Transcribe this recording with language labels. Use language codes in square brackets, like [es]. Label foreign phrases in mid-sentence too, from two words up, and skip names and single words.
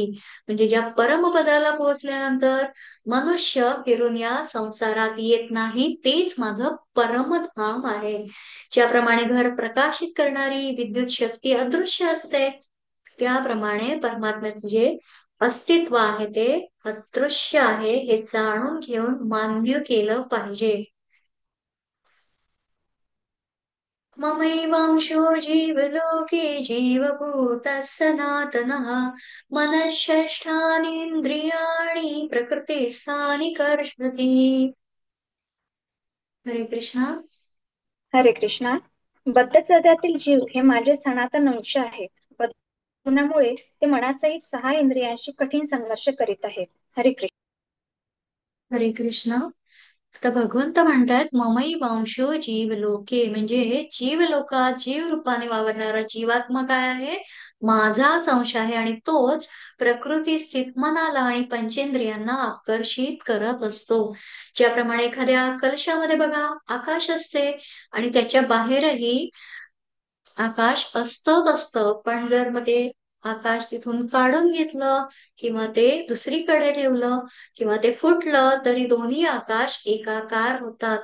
[mr] म्हणजे ज्या परमपदाला पोहोचल्यानंतर मनुष्य फिरून या संसारात येत नाही, तेच माझं परमधाम आहे. ज्याप्रमाणे घर प्रकाशित करणारी विद्युत शक्ती अदृश्य असते, त्याप्रमाणे परमात्म्याचे जे अस्तित्व आहे ते अदृश्य आहे, हे जाणून घेऊन मान्य केलं पाहिजे. [sa] ममैवांशो जीवलोके जीवभूतः सनातनः मनःषष्ठानीन्द्रियाणि प्रकृतिस्थानि कर्षति. [mr] हरे कृष्णा. हरे कृष्णा. बद्धचर्यातील जीव हे माझे सनातन अंश आहेत. बद्धमुळे ते मनासहित 6 इंद्रियांशी कठीण संघर्ष करीत आहेत. हरे कृष्ण. हरे कृष्णा. आता भगवंत म्हणतात [sa] ममई वंशो जीवलोके, [mr] म्हणजे जीवलोकात जीव रूपाने वावरणारा जीवात्मा काय आहे, माझाच अंश आहे. आणि तोच प्रकृती स्थित मनाला आणि पंचेंद्रियांना आकर्षित करत असतो. ज्याप्रमाणे एखाद्या कलशामध्ये बघा आकाश असते आणि त्याच्या बाहेरही आकाश असतच असतं, पण जर मग ते आकाश तिथून काढून घेतलं किंवा ते दुसरीकडे ठेवलं किंवा ते फुटलं तरी दोन्ही आकाश एकाकार होतात.